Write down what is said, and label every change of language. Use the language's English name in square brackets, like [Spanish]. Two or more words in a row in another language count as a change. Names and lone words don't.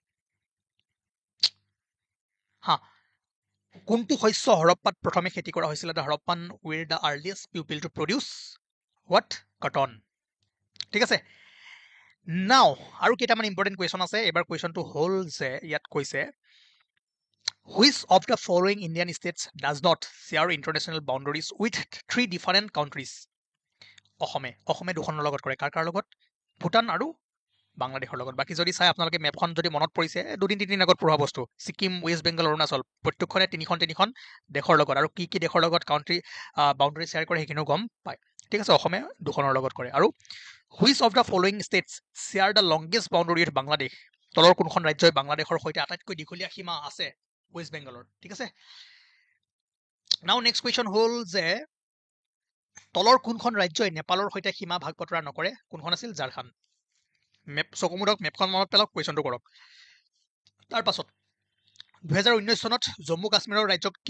[Assamese] কোনটো শস্য হৰপ্পাত প্ৰথমে খেতি কৰা হৈছিলে [English] the Harappan were the earliest people to produce what [Assamese] কটন ঠিক আছে নাও আৰু কেইটামান ইম্পৰ্টেণ্ট কুৱেশ্যন আছে এবাৰ কুৱেশ্যনটো হ'ল যে ইয়াত কৈছে [English] which of the following Indian states does not share international boundaries with 3 different countries [Assamese] অসমে দুখনৰ লগত কৰে কাৰ লগত ভূটান আৰু বাংলাদেশৰ লগত বাকী যদি চাই আপোনালোকে মেপখন যদি মনত পৰিছে 2-3 দিন আগত পঢ়া বস্তু ছিকিম ৱেষ্ট বেংগল অৰুণাচল প্ৰত্যেকখনে তিনিখন দেশৰ লগত আৰু কি দেশৰ লগত [English] country boundary share [Assamese] কৰে সেইখিনিও গম পায় ঠিক আছে অসমে দুখনৰ লগত কৰে আৰু [English] which of the following states share the longest boundary with Bangladesh [Assamese] তলৰ কোনখন ৰাজ্যই বাংলাদেশৰ সৈতে আটাইতকৈ দীঘলীয়া সীমা আছে ৱেষ্ট বেংগলৰ ঠিক আছে নাও [English] next question [Assamese] হ'ল যে তলৰ কোনখন ৰাজ্যই নেপালৰ সৈতে সীমা ভাগ বতৰা নকৰে কোনখন আছিল ঝাৰখণ্ড মেপ চকুমুদক মেপখন মনত পেলাওক কুৱেশ্যনটো কৰক তাৰ পাছত 2019 চনত জম্মু কাশ্মীৰৰ ৰাজ্যক কি